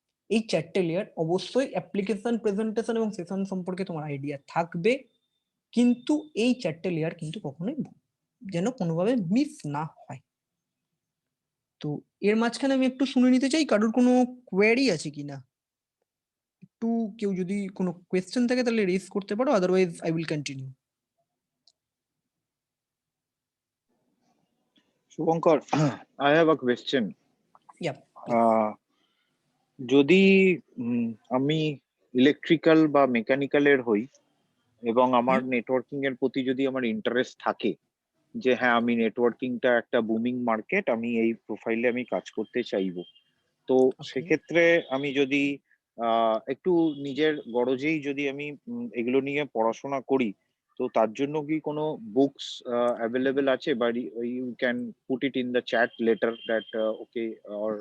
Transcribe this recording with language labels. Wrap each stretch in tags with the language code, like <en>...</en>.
<bn>এই চারটে লেয়ার অবশ্যই অ্যাপ্লিকেশন, প্রেজেন্টেশন এবং সেশন সম্পর্কে তোমার আইডিয়া থাকবে, কিন্তু এই চারটে লেয়ার কিন্তু কখনোই যেন কোনোভাবে মিস না হয়। তো এর মাঝখানে আমি একটু শুনে নিতে চাই কারোর কোনো কোয়েরি আছে কিনা। একটু কেউ যদি কোনো কোয়েশ্চেন থাকে তাহলে রেজ করতে পারো,</bn> <en>Otherwise I will continue. Shubhankar, I have a question. Yeah,</en> <bn>যদি আমি ইলেকট্রিক্যাল বা মেকানিক্যালের হই এবং আমার নেটওয়ার্কিং এর প্রতি যদি আমার ইন্টারেস্ট থাকে, যে হ্যাঁ আমি নেটওয়ার্কিংটা একটা বুমিং মার্কেট, আমি এই প্রোফাইলে আমি কাজ করতে চাইবো, তো সেক্ষেত্রে আমি যদি একটু নিজের গরজেই যদি আমি এগুলো নিয়ে পড়াশোনা করি, তো তার জন্য কি কোনো বুকস অ্যাভেলেবেল আছে, বা</bn> <en>you can put it in the chat letter that okay, or</en>